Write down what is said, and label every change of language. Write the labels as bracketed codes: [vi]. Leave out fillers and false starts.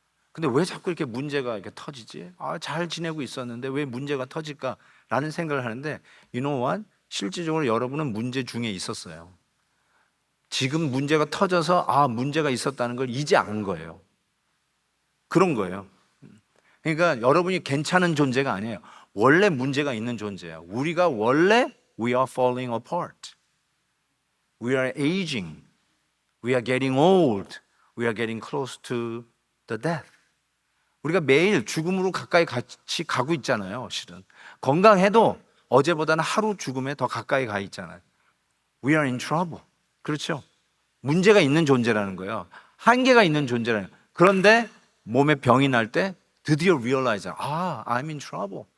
[ko] 근데 왜 자꾸 이렇게 문제가 이렇게 터지지? 잘 지내고 있었는데 왜 문제가 터질까라는 생각을 하는데, [en] you know what? [ko] 실질적으로 여러분은 문제 중에 있었어요. 지금 문제가 터져서 문제가 있었다는 걸 이제 안 거예요. 그런 거예요. 그러니까 여러분이 괜찮은 존재가 아니에요. 원래 문제가 있는 존재예요. 우리가 원래 [en] we are falling apart. We are aging. We are getting old. We are getting close to the death. [ko] 우리가 매일 죽음으로 가까이 같이 가고 있잖아요. 실은 건강해도 어제보다는 하루 죽음에 더 가까이 가 있잖아요. [en] We are in trouble. [ko] 그렇죠? 문제가 있는 존재라는 거예요. 한계가 있는 존재라는 거예요. 그런데 몸에 병이 날 때 드디어 [en] realize, I'm in trouble.